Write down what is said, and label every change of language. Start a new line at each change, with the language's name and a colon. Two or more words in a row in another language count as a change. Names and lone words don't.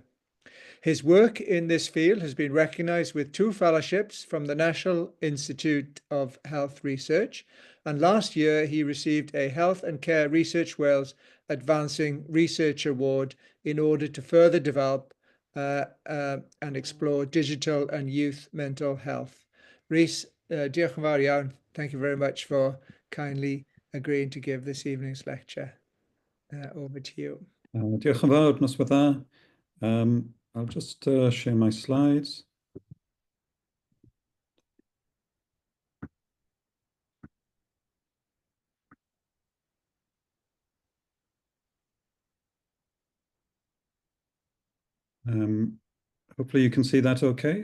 English: His work in this field has been recognised with 2 fellowships from the National Institute of Health Research, and last year he received a Health and Care Research Wales Advancing Research Award in order to further develop and explore digital and youth mental health.
Welsh: Rhys, diolch yn fawr iawn.
English: Thank you very much for kindly agreeing to give this evening's lecture. Over to you.
Welsh: Diolch yn fawr, noswaith dda.
English: I'll just share my slides. Hopefully you can see that okay.